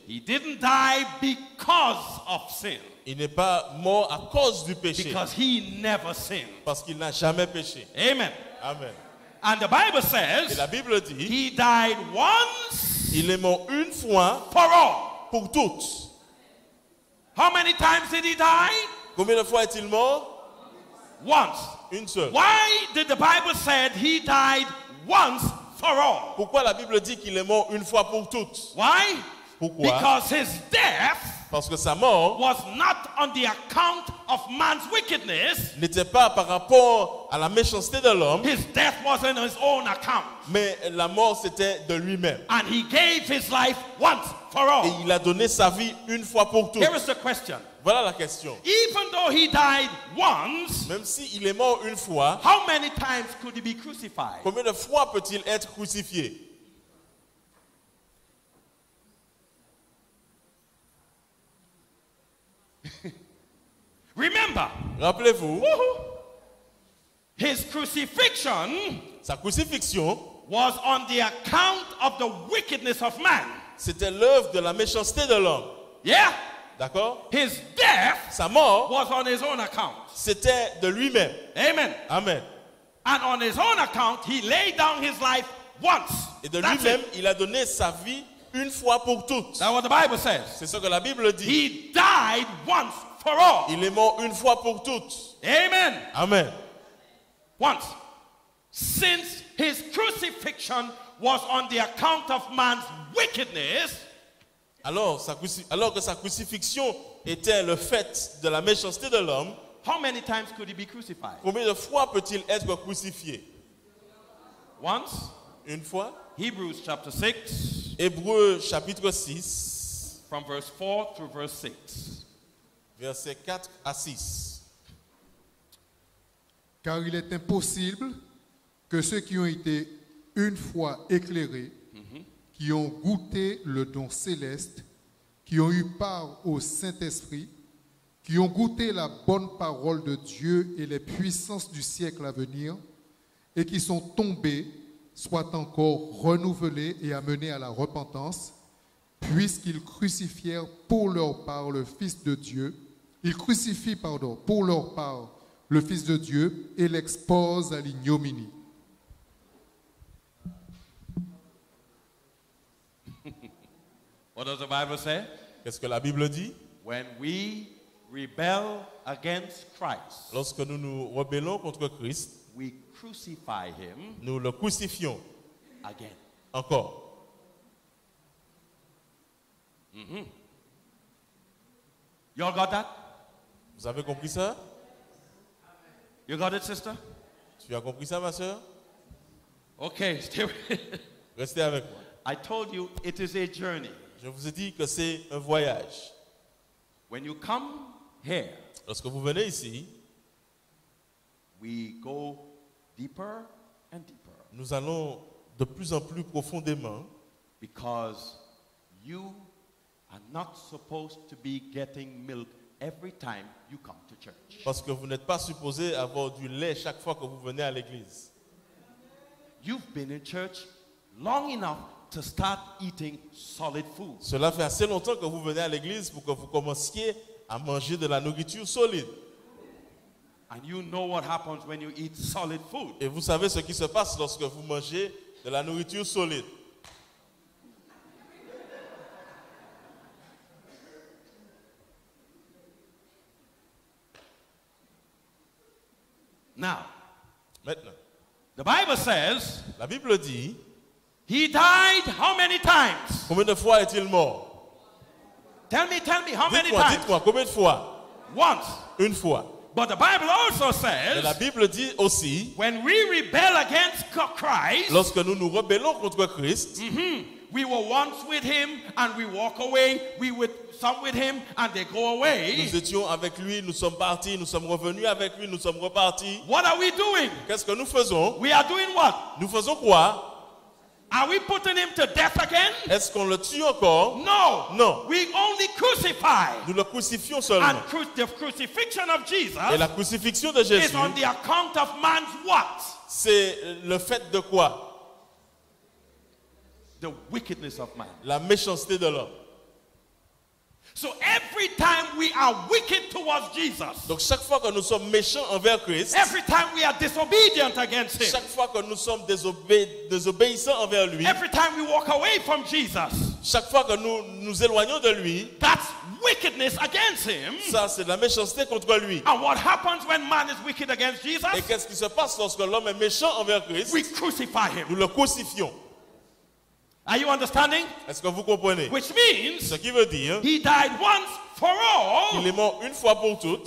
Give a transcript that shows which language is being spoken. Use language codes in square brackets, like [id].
[en] He didn't die because of sin. [fr] Il n'est pas mort à cause du péché, [en] Because he never sinned. [fr] parce qu'il n'a jamais péché. [en] Amen. [fr] Amen. [en] And the Bible [fr] Et [en] says [fr] la Bible dit, [en] he died once [fr] il est mort une fois [en] for all. [fr] pour toutes. [en] How many times did he die? [fr] Combien de fois est-il mort? [en] Once. [fr] Une seule. [en] Why did the Bible say he died once for all? [fr] Pourquoi la Bible dit qu'il est mort une fois pour toutes? [en] Why? [fr] Pourquoi? [en] Because his death [fr] Parce que sa mort [en] was not on the account of man's wickedness. [fr] n'était pas par rapport à la méchanceté de l'homme, [en] His death was on his own account. [fr] mais la mort c'était de lui-même. [en] And he gave his life once for all. [fr] Et il a donné sa vie une fois pour toutes. [en] Here is the question. [fr] Voilà la question. [en] Even though he died once, [fr] Même s'il est mort une fois, [en] how many times could he be crucified? [fr] combien de fois peut-il être crucifié? [en] Remember, [fr] Rappelez-vous, [en] his crucifixion [fr] sa crucifixion, [en] was on the account of the wickedness of man. [fr] c'était l'œuvre de la méchanceté de l'homme. [en] Yeah? [fr] D'accord? [en] His death [fr] Sa mort, [en] was on his own account. [fr] c'était de lui-même. [en] Amen. [fr] Amen. [en] And on his own account, he laid down his life once. [fr] Et de [en] That's [fr] lui-même, [en] it. [fr] il a donné sa vie une fois pour toutes. [en] That's what the Bible says. [fr] C'est ce que la Bible dit. [en] He died once for all. [fr] Il est mort une fois pour toutes. [en] Amen. [fr] Amen. [en] Once. Since his crucifixion was on the account of man's wickedness, [fr] Alors que sa crucifixion était le fait de la méchanceté de l'homme, [en] how many times could he be crucified? [fr] combien de fois peut-il être crucifié? [en] Once. [fr] Une fois. [en] Hebrews chapter 6, [fr] Hébreux chapitre 6, [en] from verse 4 through verse 6. [fr] versets 4 à 6. Car il est impossible que ceux qui ont été une fois éclairés, qui ont goûté le don céleste, qui ont eu part au Saint-Esprit, qui ont goûté la bonne parole de Dieu et les puissances du siècle à venir, et qui sont tombés, soient encore renouvelés et amenés à la repentance, puisqu'ils crucifièrent pour leur part le Fils de Dieu, ils crucifient, pour leur part le Fils de Dieu et l'exposent à l'ignominie. [en] What does the Bible say? [fr] Qu'est-ce que la Bible dit? [en] When we rebel against Christ, [fr] Lorsque nous nous rebellons contre Christ, [en] we crucify him [fr] nous le crucifions [en] again. [fr] encore. [en] You all got that? [fr] Vous avez compris ça? [en] You got it, sister? [fr] Tu as compris ça, ma soeur? [en] Okay, stay with [fr] Restez avec moi. [en] I told you it is a journey. [fr] Je vous ai dit que c'est un voyage. [en] When you come here, [fr] Lorsque vous venez ici, [en] we go deeper and deeper [fr] nous allons de plus en plus profondément [en] because you are not supposed to be getting milk every time you come to church. [fr] Parce que vous n'êtes pas supposé avoir du lait chaque fois que vous venez à l'église. [en] You've been in church long enough to start eating solid food. [fr] Cela fait assez longtemps que vous venez à l'église pour que vous commenciez à manger de la nourriture solide. [en] And you know what happens when you eat solid food. [fr] Et vous savez ce qui se passe lorsque vous mangez de la nourriture solide. [en] Now, [fr] Maintenant, [en] the Bible says [fr] la Bible dit, [en] he died how many times? [fr] combien de fois est-il mort? [en] Tell me how many [fr] Dites-moi, [en] times? [fr] dites-moi, combien de fois? [en] Once. [fr] Une fois. [en] But the Bible also [fr] Et la [en] says [fr] Bible dit aussi, [en] when we rebel against Christ, [fr] lorsque nous nous rebellons contre Christ, [en] we were once with him and we walk away. We with some with him and they go away. [fr] nous étions avec lui, nous sommes partis, nous sommes revenus avec lui, nous sommes repartis. [en] What are we doing? [fr] Qu'est-ce que nous faisons? [en] We are doing what? [fr] Nous faisons quoi? [en] Are we putting him to death again? [fr] Est-ce qu'on le tue encore? [en] No. [fr] Non. [en] We only crucify. [fr] Nous le crucifions seulement. [en] And the crucifixion of Jesus [fr] Et la crucifixion de [en] is [fr] Jésus, [en] on the account of man's what? [fr] c'est le fait de quoi? [en] The wickedness of man. [fr] La méchanceté de l'homme. [en] So every time we are wicked towards Jesus, [fr] Donc chaque fois que nous sommes méchants envers Christ, [en] every time we are disobedient against him, [fr] chaque fois que nous sommes désobéissants envers lui, [en] every time we walk away from Jesus, [fr] chaque fois que nous nous éloignons de lui, [en] that's wickedness against him. [fr] ça c'est de la méchanceté contre lui. [en] And what happens when man is wicked against [fr] Et [en] Jesus? [fr] qu'est-ce qui se passe lorsque l'homme est méchant envers Christ? [en] We crucify him. [fr] Nous le crucifions. [en] Are you understanding? [fr] Est-ce que vous comprenez? [en] Which means [fr] Ce qui veut dire [en] he died once for all, [fr] qu'il est mort une fois pour toutes,